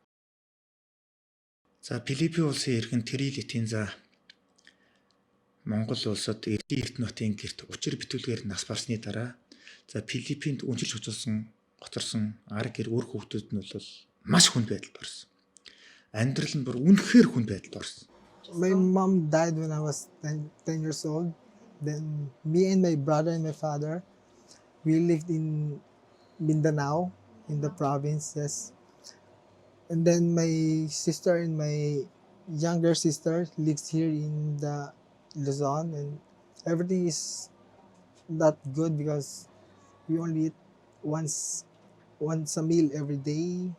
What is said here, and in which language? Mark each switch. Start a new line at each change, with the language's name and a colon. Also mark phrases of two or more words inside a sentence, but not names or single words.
Mongolian: За Филиппин улсын иргэн Трилитийн за Монгол улсад Эрдэнэ Эрдэнэтийн гэрт учир битүүлгээр нас барсны дараа за Филиппинд үнжилж гоцорсон арга гэр өөр хүүхдүүд нь бол маш хүнд байдалд орсон. Амьдрал нь бүр үнэхээр хүнд байдалд орсон.
English: My mom died when I was 10 years old. Then me and my brother and my father, we lived in Mindanao, in the province, yes. And then my sister and my younger sister lives here in the Luzon, and everything is not good because we only eat once a meal every day.